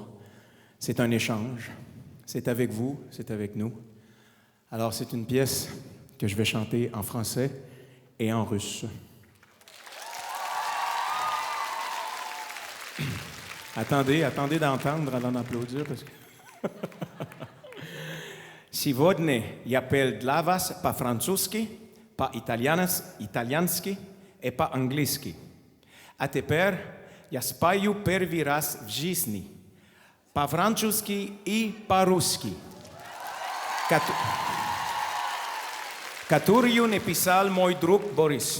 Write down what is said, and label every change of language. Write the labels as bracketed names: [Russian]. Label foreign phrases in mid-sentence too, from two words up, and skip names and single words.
[French] C'est un échange. C'est avec vous, c'est avec nous. Alors, c'est une pièce que je vais chanter en français et en russe. Attendez d'entendre avant d'applaudir parce que... [Russian] Сегодня я пел для вас по-французски, по-итальянски и по-английски. А тепер я спою первый раз в жизни. По-французски и по-русски, которую написал мой друг Борис.